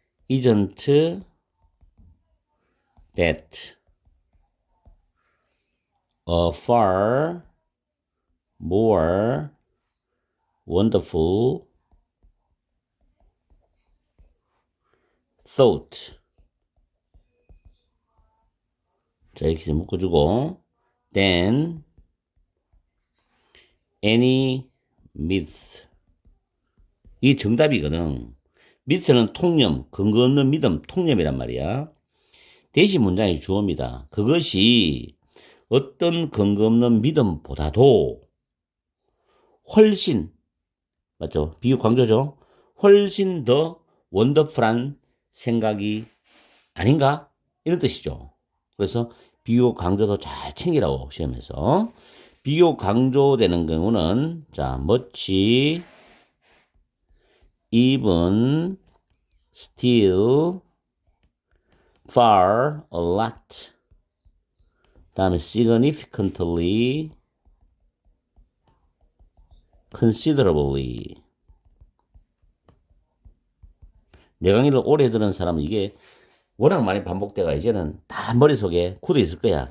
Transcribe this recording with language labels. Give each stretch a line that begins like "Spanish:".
English: Isn't that a far more wonderful thought?
Korean: 자, 이렇게 묶어주고 than any myth. 이게 정답이거든. myth는 통념, 근거 없는 믿음, 통념이란 말이야. 대시 문장이 주어입니다. 그것이 어떤 근거 없는 믿음보다도 훨씬, 맞죠? 비유 강조죠? 훨씬 더 원더풀한 생각이 아닌가? 이런 뜻이죠. 그래서 비유 강조도 잘 챙기라고 시험에서. 비유 강조되는 경우는 자,
English: much, even, still, far, a lot.
Korean: 다음에 significantly, considerably. 내 강의를 오래 들은 사람은 이게 워낙 많이 반복돼가 이제는 다 머릿속에 굳어 있을 거야.